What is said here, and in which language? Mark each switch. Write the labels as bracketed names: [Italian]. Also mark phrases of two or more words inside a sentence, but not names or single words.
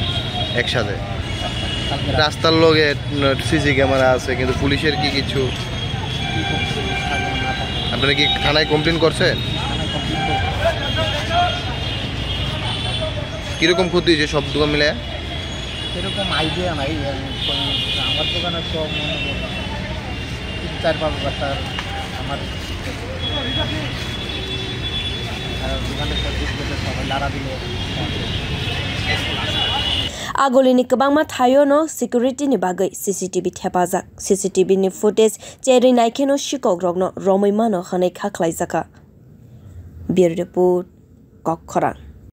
[Bangla] একসাথে রাস্তার লগে সিসি ক্যামেরা আছে কিন্তু পুলিশের কি কিছু আপনারা কি থানায় কমপ্লেন করছেন কিরকম ক্ষতি হয়েছে সব দোকান মিলে এরকম আইডিয়া নাই আমার দোকানে তো 4-5 বছর আমার দোকানে সবাই লাড়া দিলে [Kok Borok] Agolini kabangma thayo no security ni bagai CCTV thepajak CCTV ni footage cheri naikeno sikok rokno romoi mano hanai khaklaijaka [English] Bureau report [Kok Borok] khokkha